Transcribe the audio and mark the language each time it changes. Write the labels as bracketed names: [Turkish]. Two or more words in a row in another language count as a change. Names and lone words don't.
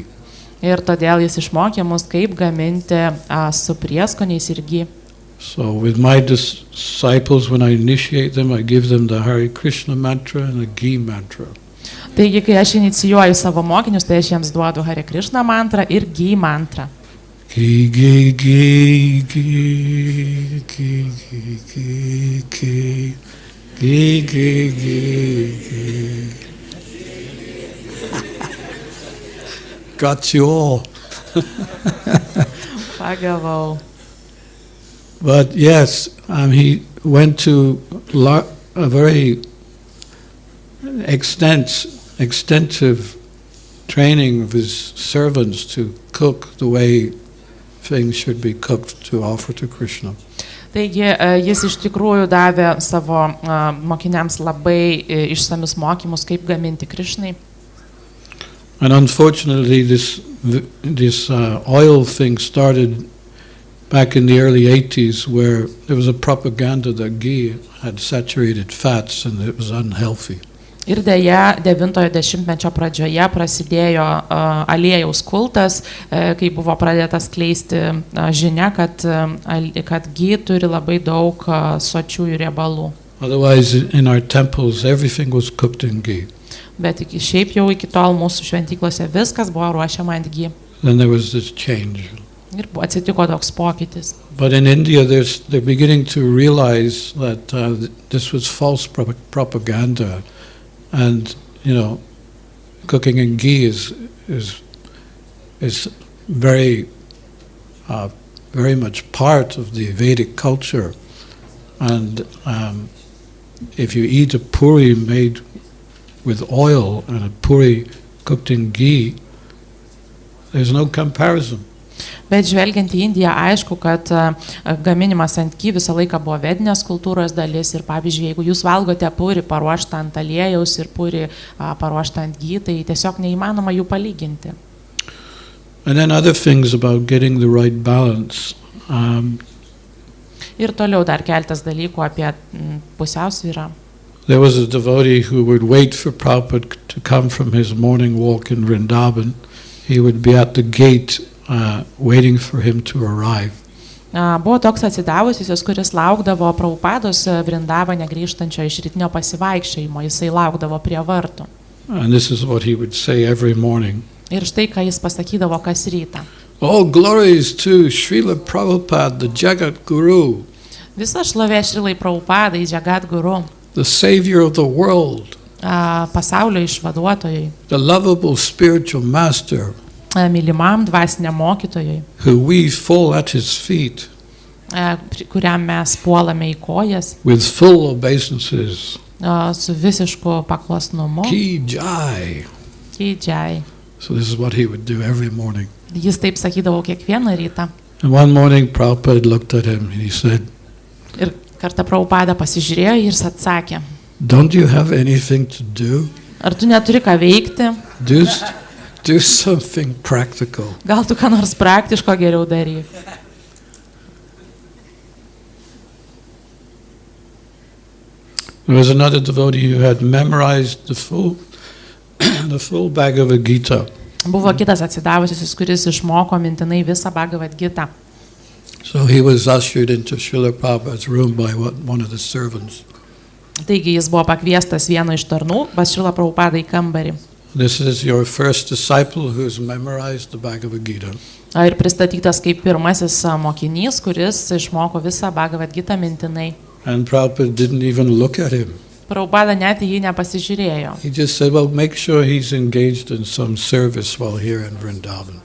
[Lithuanian] Ir todėl jis išmokė mus, kaip gaminti su prieskoniais ir ghee. [English] So with my disciples, when I initiate them, I give them the Hare Krishna mantra and the ghee mantra. [Lithuanian] Taigi, kai aš inicijuoju savo mokinius, tai aš jiems duodu Hare Krishna mantrą ir ghee mantrą. [English] Ghee, ghee, ghee, ghee, ghee, ghee, ghee, ghee, ghee, ghee, ghee. Got you all. [Lithuanian] Pagavau. [English] But yes, he went to a very extensive training of his servants to cook the way things should be cooked to offer to Krishna. [Lithuanian] Taigi, jis iš tikrųjų davė savo mokiniams labai išsamius mokymus, kaip gaminti Krishnai. [English] And unfortunately, this oil thing started back in the early 80s, where there was a propaganda that ghee had saturated fats and it was unhealthy. [Lithuanian] Ir dėja, 90-ojo dešimtmečio pradžioje prasidėjo aliejaus kultas, kai buvo pradėtas skleisti žinia, kad ghee turi labai daug sočiųjų riebalų. [English] Otherwise, in our temples, everything was cooked in ghee. [Lithuanian] Bet šiaip jau iki tol mūsų šventyklose viskas buvo ruošiama ant ghee. [English] Then there was this change. [Lithuanian] Ir atsitiko toks pokytis. [English] But in India, they're beginning to realize that this was false propaganda. And cooking in ghee is very much part of the Vedic culture. And if you eat a puri made with oil and a puri cooked in ghee, there's no comparison. [Lithuanian] Bet žvelgiant į Indiją, aišku, kad gaminimas ant ghee visą laiką buvo vedinės kultūros dalis ir pavyzdžiui, jeigu jūs valgote puri paruoštą ant aliejaus ir puri paruoštą ant ghee, tai tiesiog neįmanoma jų palyginti. [English] And then other things about getting the right balance. [Lithuanian] Ir toliau dar keltas dalykų apie pusiausvyrą. [English] There was a devotee who would wait for Prabhupada to come from his morning walk in Vrindavan. He would be at the gate waiting for him to arrive. [Lithuanian] Buvo toks atsidavusysis, kuris laukdavo Prabhupados Vrindavane grįžtančio iš rytinio pasivaikščiojimo, jisai laukdavo prie vartų. [English] And this is what he would say every morning. [Lithuanian] Ir štai, ką jis pasakydavo kas rytą. [English] All glories to Šrilai Prabhupada, the [Sanskrit] Jagat Guru. [Lithuanian] Visa šlovė Šrilai Prabhupadai, [Sanskrit] Jagat Guru. [English] The savior of the world. [Lithuanian] Pasaulio išvaduotojai. [English] The lovable spiritual master. [Lithuanian] Mylimam dvasiniam mokytojui, [English] who we fall at his feet, [Lithuanian] kuriam mes puolame į kojas, [English] with full obeisances, [Lithuanian] su visišku paklusnumu. [Hindi] Ki Jai. Ki Jai. [English] So this is what he would do every morning. [Lithuanian] Jis taip sakydavo kiekvieną rytą. [English] And one morning Prabhupada looked at him and he said, [Lithuanian] ir kartą Prabhupada pasižiūrėjo ir jis atsakė, [English] don't you have anything to do? [Lithuanian] Ar tu neturi ką veikti? [English] Do something practical. [Lithuanian] Gal tu ką nors praktiško geriau daryk. [English] There was another devotee who had memorized the full Bhagavad Gita. [Lithuanian] Buvo kitas atsidavusis, kuris išmoko mintinai visą Bhagavad Gitą. [English] So he was ushered into Srila Prabhupada's room by one of the servants. [Lithuanian] Taigi jis buvo pakviestas vieno iš tarnų pas Šrilą Prabhupadą į kambarį. [English] This is your first disciple who has memorized the Bhagavad Gita. [Lithuanian] Ir pristatytas kaip pirmasis mokinys, kuris išmoko visą Bhagavad Gitą mintinai. [English] And Prabhupada didn't even look at him. [Lithuanian] Prabhupada net į jį nepasižiūrėjo. [English] He just said, well, make sure he's engaged in some service while here in Vrindavan.